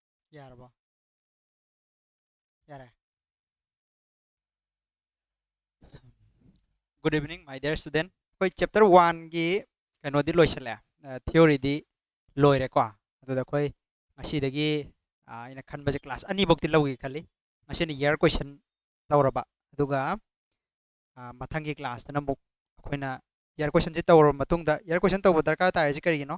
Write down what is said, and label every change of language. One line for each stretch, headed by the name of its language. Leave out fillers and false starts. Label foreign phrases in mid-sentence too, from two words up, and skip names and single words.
Manipuri: ꯌꯥꯔꯕꯣ? ꯌꯥꯔꯦ.
English: Good evening, my dear student.
Manipuri: ꯑꯩꯈꯣꯏ ꯆꯦꯞꯇꯔ 1ꯒꯤ ꯀꯩꯅꯣꯗꯤ ꯂꯣꯏꯁꯤꯜꯂꯦ. ꯊꯤꯑꯣꯔꯤꯗꯤ ꯂꯣꯏꯔꯦꯀꯣ. ꯑꯗꯨꯗ ꯑꯩꯈꯣꯏ ꯉꯁꯤꯗꯒꯤ ꯑꯩꯅ ꯈꯟꯕꯁꯦ ꯀ꯭ꯂꯥꯁ ꯑꯅꯤꯐꯧꯗꯤ ꯂꯧꯒꯦ ꯈꯜꯂꯤ. ꯉꯁꯤꯅ
English: year question
Manipuri: ꯇꯧꯔꯕ. ꯑꯗꯨꯒ ꯃꯊꯪꯒꯤ ꯀ꯭ꯂꯥꯁꯇꯅ ꯑꯃꯨꯛ ꯑꯩꯈꯣꯏꯅ
English: year question
Manipuri: ꯇꯧꯔꯕ ꯃꯇꯨꯡꯗ
English: year question
Manipuri: ꯇꯧꯕ ꯗꯔꯀꯥꯔ ꯇꯥꯔꯤꯁꯤ ꯀꯔꯤꯒꯤꯅꯣ?